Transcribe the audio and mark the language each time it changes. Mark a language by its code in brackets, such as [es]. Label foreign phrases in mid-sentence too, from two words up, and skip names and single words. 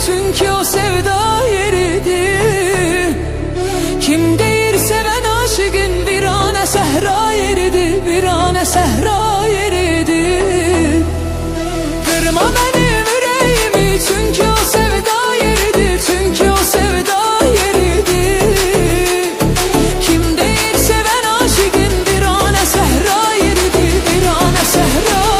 [az] Çünkü o sevda yeridir. Kim deyir seven aşıkın, bir ane sehra yeridir. Bir ane sehra yeridir. [tr] Kırma benim yüreğimi, çünkü o sevda yeridir. [az] Çünkü o sevda yeridir. Kim deyir seven aşıkın, bir ane sehra yeridir. Bir ane sehra.